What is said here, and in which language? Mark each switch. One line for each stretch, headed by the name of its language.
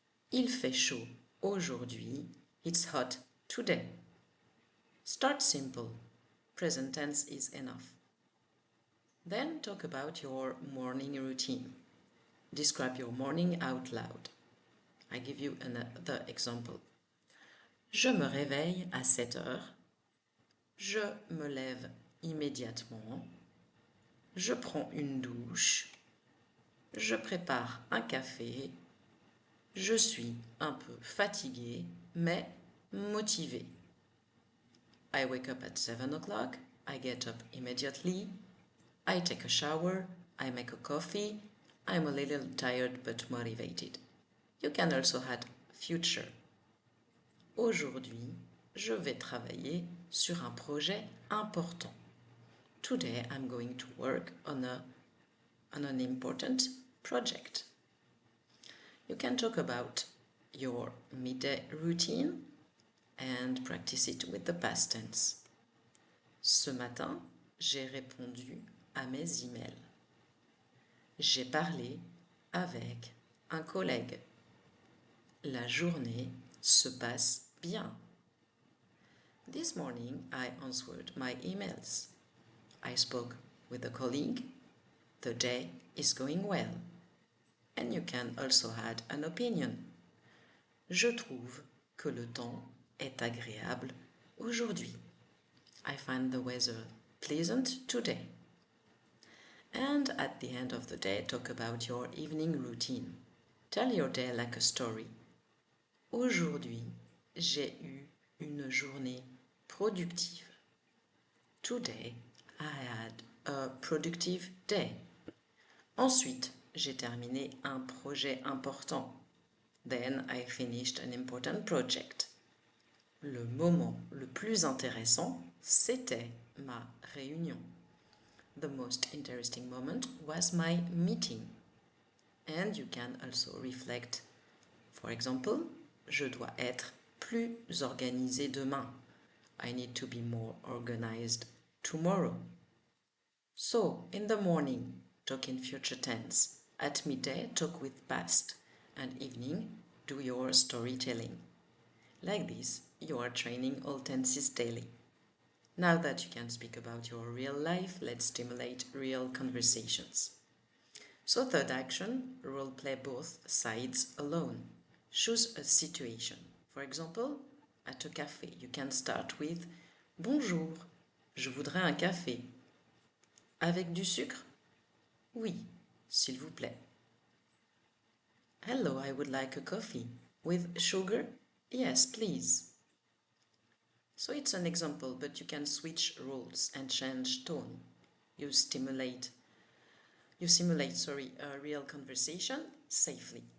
French: Il fait chaud aujourd'hui.
English: It's hot today. Start simple. Present tense is enough. Then talk about your morning routine. Describe your morning out loud. I give you another example.
French: Je me réveille à 7 heures. Je me lève immédiatement. Je prends une douche. Je prépare un café. Je suis un peu fatigué, mais motivé.
English: I wake up at 7 o'clock. I get up immediately. I take a shower. I make a coffee. I'm a little tired but motivated. You can also add future.
French: Aujourd'hui, je vais travailler sur un projet important.
English: Today I'm going to work on an important project. You can talk about your midday routine and practice it with the past tense.
French: Ce matin, j'ai répondu à mes emails. J'ai parlé avec un collègue. La journée se passe bien.
English: This morning I answered my emails. I spoke with a colleague. The day is going well. And you can also add an opinion.
French: Je trouve que le temps est agréable aujourd'hui.
English: I find the weather pleasant today. And at the end of the day, talk about your evening routine. Tell your day like a story.
French: Aujourd'hui, j'ai eu une journée productive.
English: Today, I had a productive day.
French: Ensuite, j'ai terminé un projet important.
English: Then I finished an important project.
French: Le moment le plus intéressant, c'était ma réunion.
English: The most interesting moment was my meeting. And you can also reflect. For example,
French: je dois être plus organisé demain.
English: I need to be more organized tomorrow. So, in the morning, talk in future tense. At midday, talk with past. And evening, do your storytelling. Like this, you are training all tenses daily. Now that you can speak about your real life, let's stimulate real conversations. So, third action, role play both sides alone. Choose a situation. For example, at a cafe, you can start with
French: Bonjour, je voudrais un café. Avec du sucre? Oui, s'il vous plaît.
English: Hello, I would like a coffee. With sugar? Yes, please. So it's an example, but you can switch roles and change tone. You stimulate, you simulate, a real conversation safely.